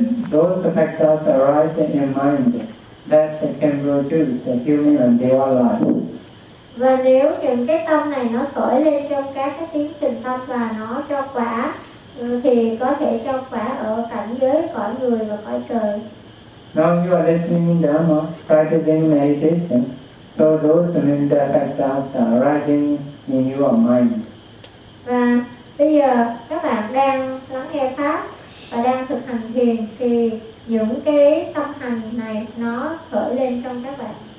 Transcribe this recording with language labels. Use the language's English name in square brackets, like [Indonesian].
[English] Those factors arise in your mind that can produce a human and their life. [Vietnamese] Và nếu những cái tâm này nó khởi lên trong các cái tiến trình tâm và nó cho quả thì có thể cho quả ở cảnh giới cõi người và cõi trời. [English] Now you are listening in Dharma, practicing meditation. So those mental factors are arising in your mind. [Vietnamese] Và bây giờ các bạn đang lắng nghe pháp và đang thực hành thiền thì những cái tâm hành này nó khởi lên trong các bạn.